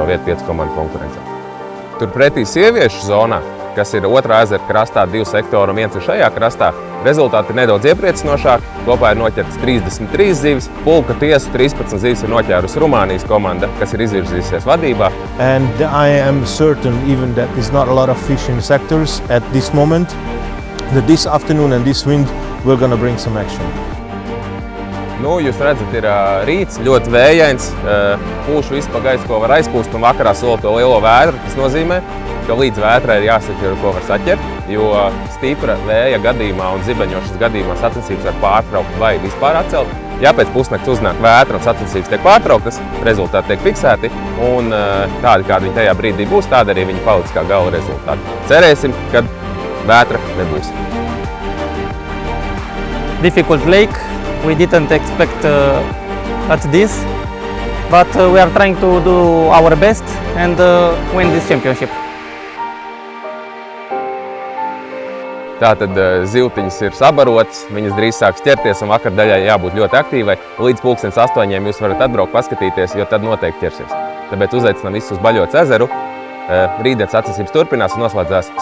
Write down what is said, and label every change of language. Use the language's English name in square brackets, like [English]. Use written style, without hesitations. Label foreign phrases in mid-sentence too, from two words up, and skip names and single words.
[Latvian] vietu 5 komandu konkurencē. Turpretī sieviešu zonā, kas ir otrā ezera krastā, 2 sektori un 1 ir šajā krastā, rezultāti ir nedaudz iepriecinošāki. Kopā ir noķertas 33 zivis, pulka tiesa 13 zivis ir noķērusi Rumānijas komanda, kas ir izvirzījusies vadībā. [English] And I am certain even that there's not a lot of fish in sectors at this moment, that this afternoon and this wind we're going to bring some action. [Latvian] Nu, jūs redzat, ir rīts, ļoti vējains, pūš visu pa gaisu, ko var aizpūst, un vakarā sola to lielo vētru. Tas nozīmē, ka līdz vētrai ir jāsaķer, ko var saķert, jo stipra vēja gadījumā un zibeņošanas gadījumā sacensības var pārtraukt vai vispār atcelt. Ja pēc pusnakts uznāk vētra un sacensības tiek pārtrauktas, rezultāti tiek fiksēti, un tādi, kādi viņi tajā brīdī būs, tādi arī viņi paliks kā gala rezultāti. Cerēsim, ka vētra nebūs. [English] Difficult lake. We didn't expect at this, but we are trying to do our best and win this championship. [Latvian] Tātad zivtiņas ir sabarotas, viņas drīz sāks ķerties un vakar daļai jābūt ļoti aktīvai. Līdz 8:00 jūs varat atbraukt paskatīties, jo tad noteikti ķersies. Tāpēc uzaicinām visus uz Baļotas ezeru. Rītdienas sacensības turpinās un noslēdzās sestdien.